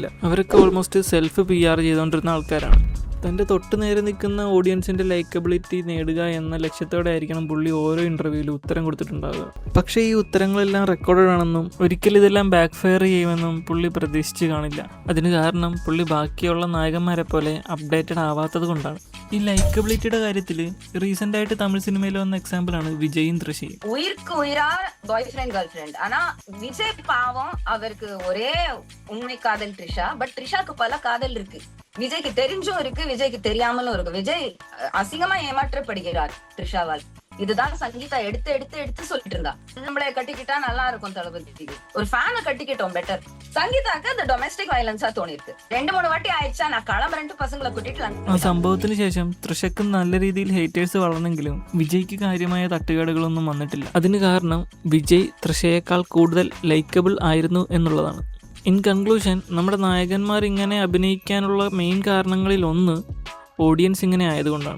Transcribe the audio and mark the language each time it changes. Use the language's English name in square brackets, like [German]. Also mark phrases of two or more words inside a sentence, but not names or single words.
[Malayalam] അവരൊക്കെ [English] almost self PR [Malayalam] ചെയ്തുകൊണ്ടിരുന്ന ആൾക്കാരാണ്. തൻ്റെ തൊട്ട് നേരെ നിൽക്കുന്ന ഓഡിയൻസിൻ്റെ ലൈക്കബിലിറ്റി നേടുക എന്ന ലക്ഷ്യത്തോടെ ആയിരിക്കണം പുള്ളി ഓരോ ഇൻ്റർവ്യൂവിലും ഉത്തരം കൊടുത്തിട്ടുണ്ടാവുക. പക്ഷേ ഈ ഉത്തരങ്ങളെല്ലാം റെക്കോർഡഡ് ആണെന്നും ഒരിക്കലും ഇതെല്ലാം [English] back fire [Malayalam] ചെയ്യുമെന്നും പുള്ളി പ്രതീക്ഷിച്ച് കാണില്ല. അതിന് കാരണം പുള്ളി ബാക്കിയുള്ള നായകന്മാരെ പോലെ അപ്ഡേറ്റഡ് ആവാത്തത് കൊണ്ടാണ്. ഈ ലൈക്കബിലിറ്റിയുടെ കാര്യത്തിൽ റീസെൻ്റ് ആയിട്ട് തമിഴ് സിനിമയിൽ വന്ന എക്സാമ്പിളാണ് വിജയും തൃശയും. [Tamil] ഉயிருக்கு உயிரா [English] boy friend girl friend. [Tamil] ஆனா விஜய் பாவம், அவருக்கு ஒரே உண்மை காதல் த்ரிஷா. பட் த்ரிஷாக்கு பல காதல் இருக்கு. விஜய்க்கு தெரிஞ்சும் இருக்கு, விஜய்க்கு தெரியாமலும் இருக்கு. விஜய் அசிங்கமா ஏமாற்றப்படுகிறார் த்ரிஷாவால். இதுதான் சங்கீதா எடுத்து எடுத்து எடுத்து சொல்லிட்டு இருந்தா. நம்மளை கட்டிக்கிட்டா நல்லா இருக்கும் தளபதி, ஒரு ஃபேனை கட்டிக்கிட்டோம் பெட்டர். சங்கீதாக்கு அந்த [English] domestic violence [Tamil] தோணிருக்கு. 2-3 வாட்டி ஆயிடுச்சா நான் கிளம்புறேன்ட்டு பசங்களை கூட்டிட்டு. [Malayalam] ആ സംഭവത്തിന് ശേഷം തൃശക്ക് നല്ല രീതിയിൽ ഹേറ്റേഴ്സ് വളർന്നെങ്കിലും വിജയ്ക്ക് കാര്യമായ തട്ടുകേടുകളൊന്നും വന്നിട്ടില്ല. അതിന് കാരണം വിജയ് തൃശയേക്കാൾ കൂടുതൽ ലൈക്കബിൾ ആയിരുന്നു എന്നുള്ളതാണ്. [English] in conclusion, [Malayalam] നമ്മുടെ നായകന്മാർ ഇങ്ങനെ അഭിനയിക്കാനുള്ള മെയിൻ കാരണങ്ങളിൽ ഒന്ന് ഓഡിയൻസ് ഇങ്ങനെ ആയതുകൊണ്ടാണ്.